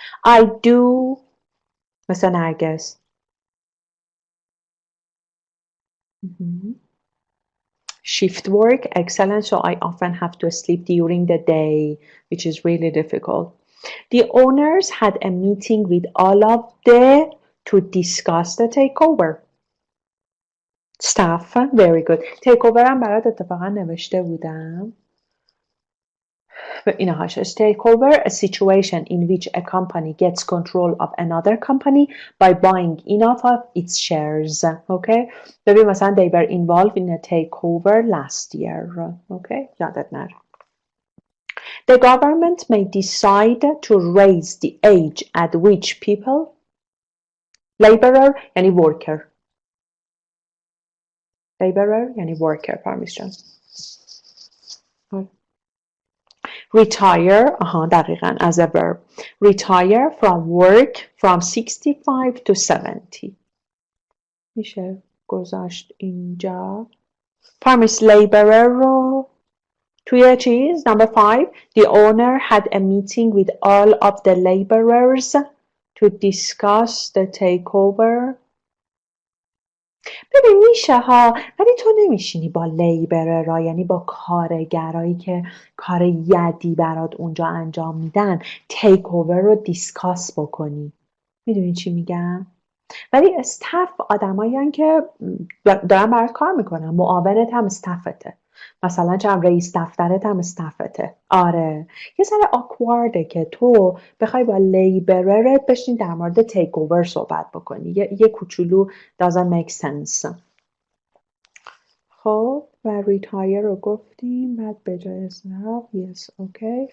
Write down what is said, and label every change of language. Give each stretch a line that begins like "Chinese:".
English: I do
Persian: مثلا
English: نرگس shift work. Excellent. So I often have to sleep during the day, which is really difficult. The owners had a meeting with all of them to discuss the takeover. Staff. Very good.
Persian: Takeover هم برات اتفاقا نوشته بودم.
English: But takeover, a situation in which a company gets control of another company by buying enough of its shares. Okay?
Persian: ببین مثلا
English: they were involved in a takeover last year. Okay?
Persian: یادت نره.
English: The government may decide to raise the age at which people, laborer
Persian: یعنی
English: worker. Laborer
Persian: یعنی
English: worker. Permission. Retire,
Persian: دقیقاً
English: as a verb. Retire from work from 65 to 70.
Persian: میشه گذاشت اینجا. Promise laborer رو توی چیز.
English: Number 5. The owner had a meeting with all of the laborers to discuss the takeover.
Persian: ببین میشه ها، ولی تو نمیشینی با لیبررها، یعنی با کارگرایی که کار یدی برات اونجا انجام میدن تیک اوور رو دیسکاس بکنی. میدونی چی میگم؟ ولی استاف آدمایی که دارن برات کار میکنن، معاونت هم استافته، مثلا چند رئیس دفترت هم استافته. آره یه ذره آکوارده که تو بخوای با لیبررت بشین در مورد تیک اوور صحبت بکنی. یه کوچولو
English: doesn't make sense.
Persian: خب و retire رو گفتیم، بعد به جای استاف
English: yes okay.